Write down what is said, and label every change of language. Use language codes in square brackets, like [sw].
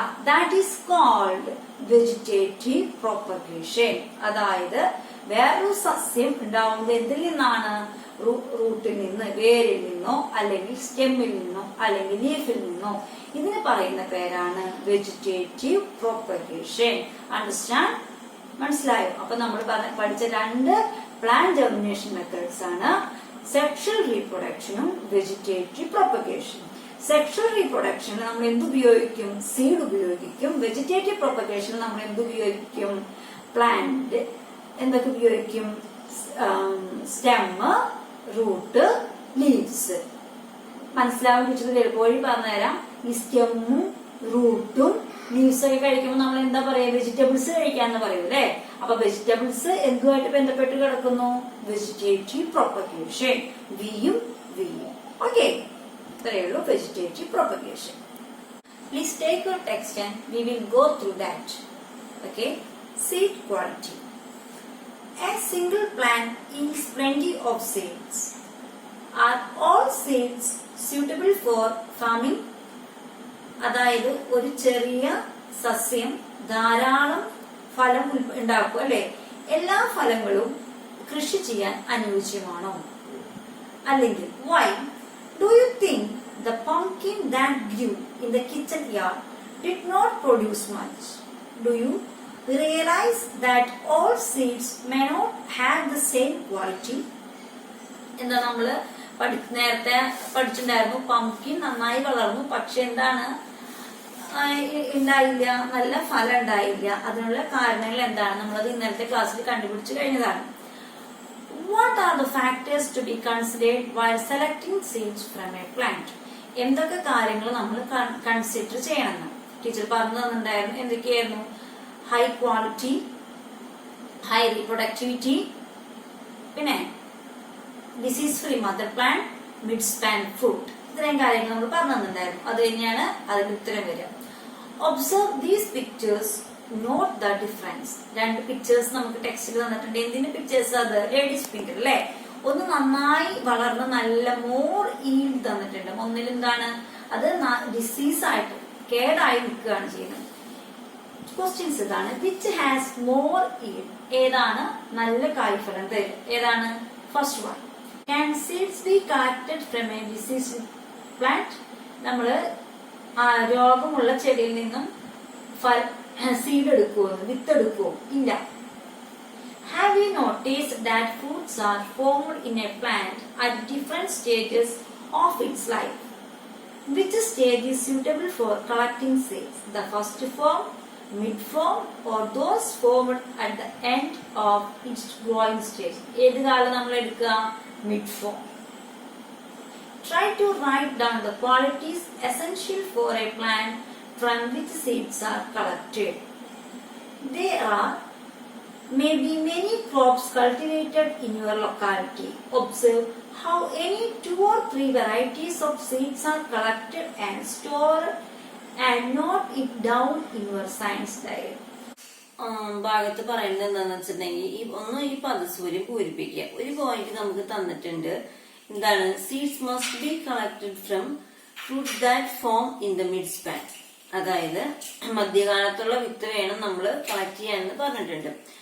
[en] That is called vegetative propagation. [ml] അതായത് വേറൊരു സസ്യം ഉണ്ടാവുന്നത് എന്തിൽ നിന്നാണ്? റൂട്ടിൽ നിന്ന്, വേരിൽ നിന്നോ, അല്ലെങ്കിൽ സ്റ്റെമ്മിൽ നിന്നോ, അല്ലെങ്കിൽ ലീഫിൽ നിന്നോ. ഇതിന് പറയുന്ന പേരാണ് വെജിറ്റേറ്റീവ് പ്രൊപ്പഗേഷൻ. അണ്ടർസ്റ്റാൻഡ്? മനസ്സിലായോ? അപ്പൊ നമ്മൾ പഠിച്ച രണ്ട് പ്ലാന്റ് ജെർമിനേഷൻ മെത്തേഡ്സ് ആണ് സെക്ഷൽ റീപ്രൊഡക്ഷനും വെജിറ്റേറ്റീവ് പ്രൊപ്പഗേഷനും. സെക്ഷൽ റീപ്രൊഡക്ഷനിൽ നമ്മൾ എന്തുപയോഗിക്കും? സീഡ് ഉപയോഗിക്കും. വെജിറ്റേറ്റീവ് പ്രൊപ്പഗേഷനിൽ നമ്മൾ എന്തുപയോഗിക്കും? പ്ലാന്റ് എന്തൊക്കെ ഉപയോഗിക്കും? Stem, root, leaves. മനസ്സിലാവാൻ കിട്ടുന്നത് എളുപ്പവഴി പറഞ്ഞുതരാം. ഈ സ്റ്റെമ്മും റൂട്ടും ലീവ്സ് ഒക്കെ കഴിക്കുമ്പോൾ നമ്മൾ എന്താ പറയാ? വെജിറ്റബിൾസ് കഴിക്കാന്ന് പറയും, അല്ലെ? അപ്പൊ വെജിറ്റബിൾസ് എന്തുമായിട്ട് ബന്ധപ്പെട്ട് കിടക്കുന്നു? Vegetative propagation. വിയും വിയും. ഓക്കെ, ഇത്രയേ ഉള്ളൂ vegetative propagation. [en] Please take your text and we will go through that. Okay, seed quality. A single plant yields plenty of seeds. Are all seeds suitable for farming? [ml] അതായത് ഒരു ചെറിയ സസ്യം ധാരാളം ഫലം ഉണ്ടാക്കും, അല്ലെ? എല്ലാ ഫലങ്ങളും കൃഷി ചെയ്യാൻ അനുയോജ്യമാണോ? അല്ലെങ്കിൽ [en] why do you think the pumpkin that grew in the kitchen yard did not produce much? Do you realize that all seeds may not have the same quality? [ml] എന്താ നമ്മള് നേരത്തെ പഠിച്ചിട്ടുണ്ടായിരുന്നു, പംകിൻ നന്നായി വളർന്നു, പക്ഷെ എന്താണ് ഉണ്ടായില്ല? നല്ല ഫലം ഉണ്ടായില്ല. അതിനുള്ള കാരണങ്ങൾ എന്താണ്? നമ്മളത് ഇന്നലത്തെ ക്ലാസ്സിൽ കണ്ടുപിടിച്ചു കഴിഞ്ഞതാണ്. [en] What are the factors to be considered while selecting seeds from a plant? [ml] എന്തൊക്കെ കാര്യങ്ങൾ നമ്മൾ കൺസിഡർ ചെയ്യണം? ടീച്ചർ പറഞ്ഞു തന്നിട്ടുണ്ടായിരുന്നു. എന്തൊക്കെയായിരുന്നു? ഹൈ ക്വാളിറ്റി, ഹൈ റീപ്രൊഡക്ടിവിറ്റി, പിന്നെ disease free mother plant, mid span fruit. ഇത്രയും കാര്യങ്ങൾ നമ്മൾ പറഞ്ഞു തന്നിട്ടുണ്ടായിരുന്നു. അത് തന്നെയാണ് അതിന്റെ ഉത്തരം വരിക. [en] Observe these pictures, note the difference. [ml] രണ്ട് പിക്ചേഴ്സ് നമുക്ക് ടെക്സ്റ്റിൽ തന്നിട്ടുണ്ട്. എന്തിന്റെ പിക്ചേഴ്സ്? അത് ലേഡീസ് ഫിംഗർ, അല്ലെ? ഒന്ന് നന്നായി വളർന്ന് നല്ല മോർ ഈൽഡ് തന്നിട്ടുണ്ട്. ഒന്നിൽ എന്താണ്? അത് ഡിസീസ് ആയിട്ട് കേടായി നിൽക്കുകയാണ് ചെയ്യുന്നത്. ക്വസ്റ്റ്യൻസ് ഇതാണ്. [en] Which has more yield? [ml] ഏതാണ് നല്ല കായ്ഫലം തരും? ഏതാണ്? First one. [en] Can seeds be collected from a diseased plant? [ml] നമ്മള് രോഗമുള്ള ചെടിയിൽ നിന്നും സീഡ് എടുക്കുമോ? വിത്ത് എടുക്കുമോ? ഇല്ല. [en] Have you noticed that fruits are formed in a plant at different stages of its life? Which stage is suitable for collecting seeds? The first form, mid form, or those formed at the end of its growing stage? [ml] ഏത് കാലം നമ്മൾ എടുക്കുക? [en] Mid form. Try to write down the qualities essential for a plant from which seeds are collected. There are maybe many crops cultivated in your locality. Observe how any 2 or 3 varieties of seeds are collected and stored and note it down in your science diary. [ml] ഭാഗത്ത് പറയുന്നത് എന്താണെന്ന് വെച്ചിട്ടുണ്ടെങ്കിൽ ഈ പദസൂര്യം പൂരിപ്പിക്കുക. ഒരു point നമുക്ക് തന്നിട്ടുണ്ട്. എന്താണ്? [en] Seeds must be collected from fruits that form in the mid span. [ml] അതായത് മധ്യകാലത്തുള്ള വിത്ത് വേണം നമ്മൾ കളക്ട് ചെയ്യാനെന്ന് പറഞ്ഞിട്ടുണ്ട്.